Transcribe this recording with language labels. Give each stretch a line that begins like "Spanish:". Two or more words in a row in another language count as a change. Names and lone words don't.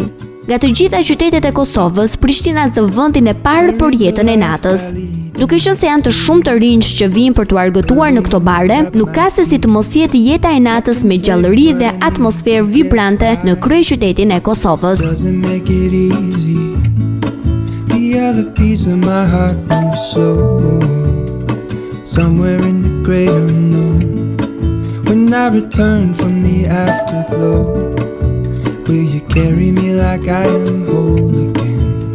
Albanian: Nga të gjitha qytetet e Kosovës, Prishtina zë vendin e parë për jetën e natës. Duke qenë se janë të shumë të rinj që vijnë për t'u argëtuar në këto bare, nuk ka se si të mos jetë jeta e natës me gjallëri dhe atmosferë vibrante në kryeqytetin e Kosovës.
English: When I return from the afterglow, will you carry me like I am whole again?